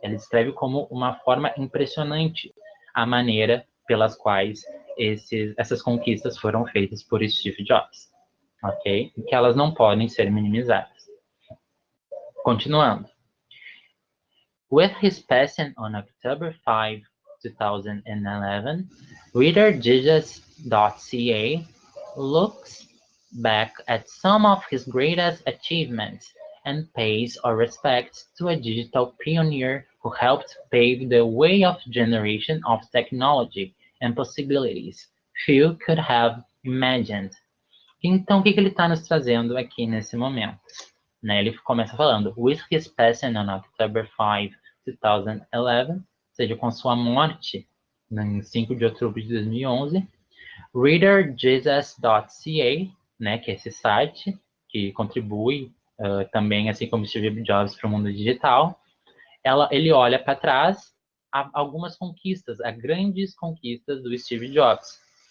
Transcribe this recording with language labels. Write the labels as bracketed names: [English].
[Portuguese] Ele escreve como uma forma impressionante a maneira pelas quais essas conquistas foram feitas por Steve Jobs, ok? E que elas não podem ser minimizadas. Continuando. [English] With his passing on October 5, 2011, ReaderDigest.ca looks back at some of his greatest achievements and pays our respects to a digital pioneer who helped pave the way of generation of technology and possibilities few could have imagined. [Portuguese] Então, o que ele está nos trazendo aqui nesse momento? Né? Ele começa falando, [English] with his passing on October 5, 2011, [Portuguese] ou seja, com sua morte em 5 de outubro de 2011, ReaderJesus.ca, né, que é esse site que contribui também, assim como Steve Jobs, para o mundo digital, ele olha para trás a algumas conquistas, a grandes conquistas do Steve Jobs.